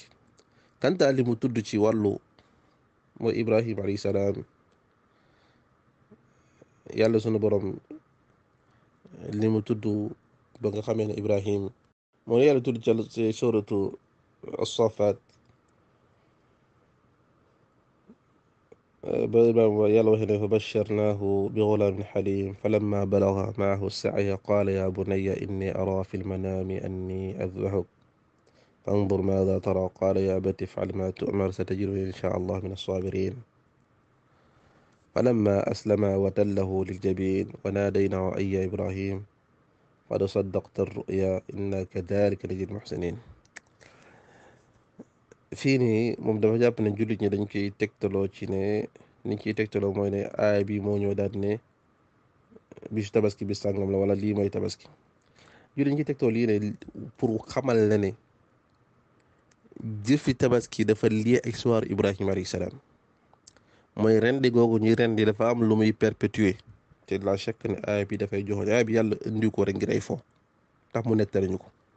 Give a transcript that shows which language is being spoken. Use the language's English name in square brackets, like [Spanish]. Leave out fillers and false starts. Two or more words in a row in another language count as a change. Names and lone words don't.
[Wolof] kanta li mu tudd ci wàllu mooy Ibrahim [Arabic] عليه السلام, [Wolof] yàlla sunu borom li mu tudd ba nga xamee ne Ibrahim mooy yàlla tudd ci suratu as-Safaat [Arabic] يلا وهنا فبشرناه بغلام حليم فلما بلغ معه السعي قال يا بني إني أرى في المنام أني أذبحك فانظر ماذا ترى قال يا أبت افعل ما تؤمر ستجدني إن شاء الله من الصابرين فلما أسلم وتله للجبين وناديناه أي يا إبراهيم قد صدقت الرؤيا إنا كذلك نجزي المحسنين. [Wolof] fii nii moom dafa jàpp ne jullit ñi dañ koy tegtaloo ci ne niñ ciy tegtaloo mooy ne aay bi moo ñëw daal ne bisu tabaski bis sàngam la wala lii mooy tabaski. jullit ñi ciy tegtaloo lii ne pour xamal la ne jëfi tabaski dafa lié ak histoire Ibrahima [Arabic] عليه السلام, [Wolof] mooy rendi googu ñuy rendi dafa am lu muy perpétuer te la chaque ne aay bi dafay joxoon aay bi yàlla indi ko rek ngir ay fo tax mu nettali ñu ko.